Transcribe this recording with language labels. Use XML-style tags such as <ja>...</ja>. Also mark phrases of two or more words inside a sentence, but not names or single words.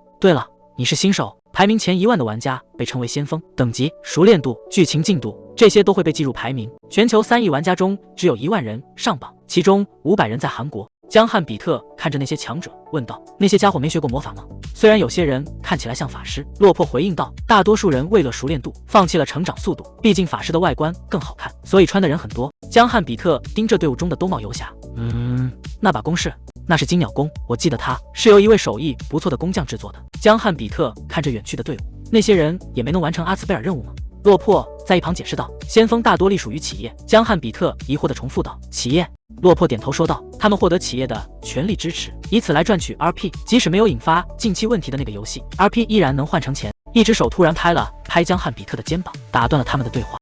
<zh>對了，你是新手，排名前10000的玩家被稱為先鋒，等級、熟練度、劇情進度，這些都會被計入排名。全球3億玩家中只有10000人上榜，其中500人在韓國。” 江漢比特看着那些強者問道：“那些家伙沒學過魔法嗎？” 雖然有些人看起來像法師，落魄回應道：“大多數人為了熟練度，放棄了成長速度。畢竟法師的外觀更好看，所以穿的人很多。” 江漢比特盯着隊伍中的兜帽游俠，那把弓是？那是金鳥弓，我記得它是由一位手藝不錯的工匠制作的。江漢比特看着遠去的隊伍，那些人也沒能完成阿茨貝爾任務嗎？落魄在一旁解釋道：“先鋒大多隸屬於企業。”江漢比特疑惑地重複道：“企業？” 落魄點頭說道：“他們獲得企業的全力支持，以此來賺取 RP。即使沒有引發近期問題的那個遊戲 ，RP 依然能換成錢。” 一只手突然拍了拍江漢比特的肩膀，打斷了他們的對話。</zh>